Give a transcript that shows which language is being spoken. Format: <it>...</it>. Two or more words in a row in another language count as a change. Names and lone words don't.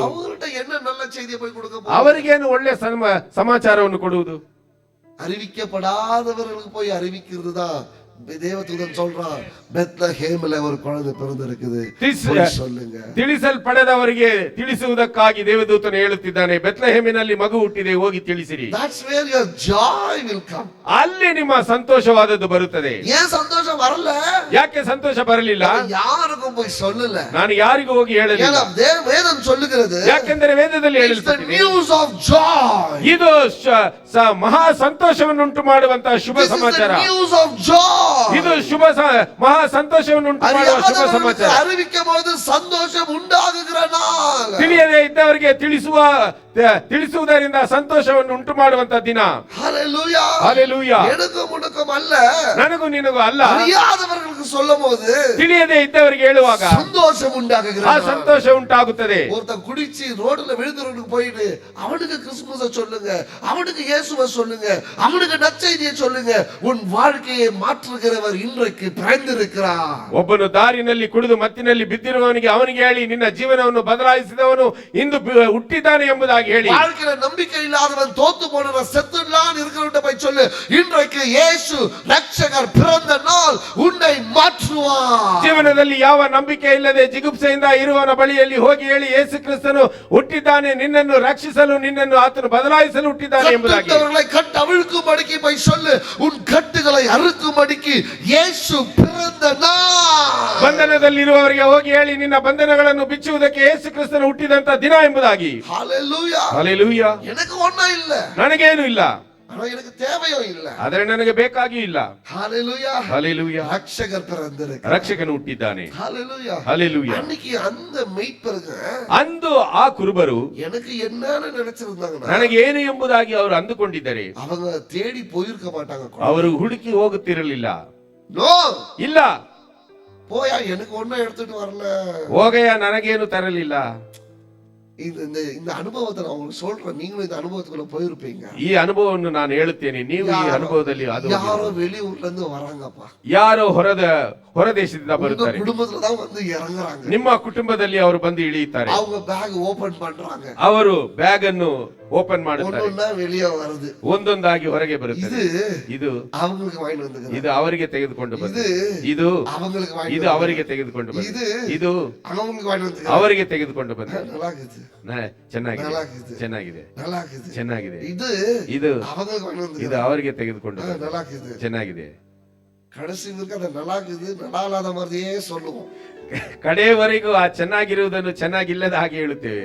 <ta>அவங்கள்ட்ட என்ன நல்ல செய்தியை போய் கொடுக்க போறோம்?</ta> <kn>ಅವರಿಗೇನು ಒಳ್ಳೆ ಸಮಾಚಾರವನ್ನು ಕೊಡುವುದು?</kn> <ta>அறிவிக்கப்படாதவர்களுக்கு போய் அறிவிக்கிறது தான் தேவதூதன் சொல்றான், பெத்லஹேம்ல ஒரு குழந்தை பிறந்திருக்குது,</ta> <en>This-</en> <ta>போய் சொல்லுங்க.</ta> <kn>ತಿಳಿಸಲ್ಪಡದವರಿಗೆ ತಿಳಿಸುವುದಕ್ಕಾಗಿ ದೇವದೂತನು ಹೇಳುತ್ತಿದ್ದಾನೆ, ಬೆತ್ಲೆಹೇಮಿನಲ್ಲಿ ಮಗು ಹುಟ್ಟಿದೆ, ಹೋಗಿ ತಿಳಿಸಿರಿ.</kn> <en>That's where your joy will come.</en> <kn>ಅಲ್ಲಿ ನಿಮ್ಮ ಸಂತೋಷವಾದದ್ದು ಬರುತ್ತದೆ.</kn> <ta>ஏன் சந்தோஷம் வரல?</ta> <kn>ಯಾಕೆ ಸಂತೋಷ ಬರಲಿಲ್ಲ?</kn> <ta>யாருக்கும் போய் சொல்லல.</ta> <kn>ನಾನು ಯಾರಿಗೂ ಹೋಗಿ ಹೇಳಲಿಲ್ಲ.</kn> <ta>ஏன்னா வேதம் சொல்லுகிறது,</ta> <kn>ಯಾಕೆಂದರೆ ವೇದದಲ್ಲಿ</kn> <en>it's the</en> <kn>ಹೇಳಲ್ಪಟ್ಟಿದೆ,</kn> <en>news of joy.</en> <kn>ಇದು ಮಹಾ ಸಂತೋಷವನ್ನು ಉಂಟು ಮಾಡುವಂತಹ ಶುಭ</kn> <en>This is</en> <kn>ಸಮಾಚಾರ.</kn> <en>the news of joy.</en> <kn>ಇದು ಮಹಾ ಸಂತೋಷವನ್ನು ಉಂಟು ಮಾಡುವ ಶುಭ</kn> <ta>அறியாதவர்களுக்கு</ta> <kn>ಸಮಾಚಾರ.</kn> <ta>அறிவிக்கும் போது சந்தோஷம் உண்டாகுகிற நாள்.</ta> <kn>ತಿಳಿಯದೇ ಇದ್ದವರಿಗೆ ತಿಳಿಸುವುದರಿಂದ ಸಂತೋಷವನ್ನು ಉಂಟು ಮಾಡುವಂತ ದಿನ.</kn> <en>ஹalleluya.</en> <kn>ಹಲ್ಲೆಲೂಯಾ.</kn> <ta>எனக்கும் உனக்கும் அல்ல,</ta> <kn>ನನಗೂ ನಿನಗೂ ಅಲ್ಲ,</kn> <ta>அறியாதவர்களுக்கு சொல்லும்போது</ta> <kn>ತಿಳಿಯದೇ ಇದ್ದವರಿಗೆ ಹೇಳುವಾಗ</kn> <ta>சந்தோஷம் உண்டாகுகிற</ta> <kn>ಆ</kn> <ta>நாள்.</ta> <kn>ಸಂತೋಷ ಉಂಟಾಗುತ್ತದೆ.</kn> <ta>ஒருத்தன் குடிச்சு ரோட்ல விழுந்துறவனுக்கு போயிட்டு அவனுக்கு கிறிஸ்துமஸ சொல்லுங்க, அவனுக்கு இயேசுவை சொல்லுங்க, அவனுக்கு நற்செய்தியை சொல்லுங்க. உன் வாழ்க்கையை மாற்றுகிறவர் இன்றைக்கு பிறந்திருக்கிறார்.</ta> <kn>ಒಬ್ಬನು ದಾರಿನಲ್ಲಿ ಕುಡಿದು ಮತ್ತಿನಲ್ಲಿ ಬಿದ್ದಿರುವವನಿಗೆ ಅವನಿಗೆ ಹೇಳಿ, ನಿನ್ನ ಜೀವನವನ್ನು ಬದಲಾಯಿಸಿದವನು ಇಂದು ಹುಟ್ಟಿದ್ದಾನೆ ಎಂಬುದಾಗಿ ಹೇಳಿ.</kn> <ta>வாழ்க்கையில நம்பிக்கை இல்லாதவன் தோத்து போன செத்துலான் இருக்கிறவன்ட்ட போய் சொல்லு, இன்றைக்கு இயேசு ரட்சகர் பிறந்த நாள், உன்னை மாற்றுவார்.</ta> <kn>ಜೀವನದಲ್ಲಿ ಯಾವ ನಂಬಿಕೆ ಇಲ್ಲದೆ ಜಿಗುಪ್ಸೆಯಿಂದ ಇರುವವನ ಬಳಿಯಲ್ಲಿ ಹೋಗಿ ಹೇಳಿ, ಯೇಸು ಕ್ರಿಸ್ತನು ಹುಟ್ಟಿದ್ದಾನೆ, ನಿನ್ನನ್ನು ರಕ್ಷಿಸಲು, ನಿನ್ನನ್ನು ಆತನು ಬದಲಾಯಿಸಲು ಹುಟ್ಟಿದ್ದಾನೆ ಎಂಬುದಾಗಿ.</kn> <ta>கட்டுண்டவர்களை அவிழ்க்கும்படிக்கு போய் சொல்லு, உன் கட்டுகளை அறுக்கும்படிக்கு இயேசு பிறந்த நாள்.</ta> <kn>ಬಂಧನದಲ್ಲಿರುವವರಿಗೆ ಹೋಗಿ ಹೇಳಿ, ನಿನ್ನ ಬಂಧನಗಳನ್ನು ಬಿಚ್ಚುವುದಕ್ಕೆ ಯೇಸು ಕ್ರಿಸ್ತನು ಹುಟ್ಟಿದಂತ ದಿನ ಎಂಬುದಾಗಿ.</kn> <en>ஹalleluya.</en> <kn>ಹಲ್ಲೆಲೂಯಾ.</kn> <ta>எனக்கு ஒண்ணும் இல்ல,</ta> <kn>ನನಗೇನು ಇಲ್ಲ,</kn> <ta>ஆனா எனக்கு தேவையும் இல்ல.</ta> <kn>ಆದರೆ ನನಗೆ ಬೇಕಾಗಿಯೂ ಇಲ್ಲ.</kn> <en>ஹalleluya.</en> <kn>ಹಲ್ಲೆಲೂಯಾ.</kn> <ta>ரட்சகர் பிறந்திருக்கிறார்.</ta> <kn>ರಕ್ಷಕನು ಹುಟ್ಟಿದ್ದಾನೆ.</kn> <en>ஹalleluya.</en> <kn>ಹಲ್ಲೆಲೂಯಾ.</kn> <ta>அன்னைக்கு அந்த மெய்ப்பருங்க</ta> <kn>ಅಂದು ಆ ಕುರುಬರು</kn> <ta>எனக்கு என்னன்னு நினைச்சிருந்தாங்கன்னா,</ta> <kn>ನನಗೆ ಏನು ಎಂಬುದಾಗಿ ಅವರು ಅಂದುಕೊಂಡಿದ್ದರೆ</kn> <ta>அவங்க தேடி போயிருக்க மாட்டாங்க.</ta> <kn>ಅವರು ಹುಡುಕಿ ಹೋಗುತ್ತಿರಲಿಲ್ಲ.</kn> <ta>நோ,</ta> <kn>ಇಲ್ಲ,</kn> <ta>போயா எனக்கு ஒண்ணும் எடுத்துட்டு வரல.</ta> <kn>ಹೋಗಯ್ಯ ನನಗೇನು ತರಲಿಲ್ಲ.</kn> <ta>இந்த அனுபவத்தை நான் உங்களுக்கு சொல்றேன், நீங்களும் இந்த அனுபவத்துக்குள்ள போயிருப்பீங்க.</ta> <kn>ಈ ಅನುಭವವನ್ನು ನಾನು ಹೇಳುತ್ತೇನೆ, ನೀವು ಈ ಅನುಭವದಲ್ಲಿ ಅದು</kn> <ta>யாரோ வெளியூர்ல இருந்து வராங்கப்பா,</ta> <kn>ಯಾರೋ ಹೊರದೇಶದಿಂದ</kn> <ta>உங்க</ta> <kn>ಬರುತ್ತಾರೆ,</kn> <ta>குடும்பத்துல தான் வந்து இறங்குறாங்க.</ta> <kn>ನಿಮ್ಮ ಕುಟುಂಬದಲ್ಲಿ ಅವರು ಬಂದು ಇಳಿಯುತ್ತಾರೆ.</kn> <ta>அவங்க பேக் ஓபன் பண்றாங்க,</ta> <kn>ಅವರು ಬ್ಯಾಗ್ ಅನ್ನು ಓಪನ್ ಮಾಡುತ್ತಾರೆ,</kn> <ta>ஒண்ணொண்ணா வெளியே வருது.</ta> <kn>ಒಂದೊಂದಾಗಿ ಹೊರಗೆ ಬರುತ್ತದೆ. ಇದು</kn> <ta>அவங்களுக்கு வாங்கி வந்துக்கிறாங்க,</ta> <kn>ಇದು ಅವರಿಗೆ ತೆಗೆದುಕೊಂಡು ಬಂದು, ಇದು</kn> <ta>அவங்களுக்கு வாங்கி</ta> <kn>ಇದು ಅವರಿಗೆ ತೆಗೆದುಕೊಂಡು ಬಂದು, ಇದು</kn> <ta>அவங்களுக்கு வாங்கி வந்துக்கிறாங்க.</ta> <kn>ಅವರಿಗೆ ತೆಗೆದುಕೊಂಡು ಬಂದು.</kn> <ta>நல்லா இருக்குது,</ta> <kn>ಚೆನ್ನಾಗಿದೆ,</kn> <ta>நல்லா இருக்குது,</ta> <kn>ಚೆನ್ನಾಗಿದೆ,</kn> <ta>நல்லா இருக்குது.</ta> <kn>ಚೆನ್ನಾಗಿದೆ.</kn> <ta>இது</ta> <kn>ಇದು</kn> <ta>அவங்களுக்கு வாங்கி</ta> <kn>ಇದು</kn> <ta>வந்துக்கிறாங்க.</ta> <kn>ಅವರಿಗೆ ತೆಗೆದುಕೊಂಡು ಬಂದು.</kn> <ta>நல்லா இருக்குது.</ta> <kn>ಚೆನ್ನಾಗಿದೆ.</kn> <ta>கடைசி வரைக்கும் அது நல்லா இருக்குது, நல்லா இல்லாத மாதிரியே சொல்லுவோம்.</ta> <kn>ಕಡೆಯವರೆಗೂ ಆ ಚೆನ್ನಾಗಿರುವುದನ್ನು ಚೆನ್ನಾಗಿಲ್ಲದ ಹಾಗೆ ಹೇಳುತ್ತೇವೆ.</kn>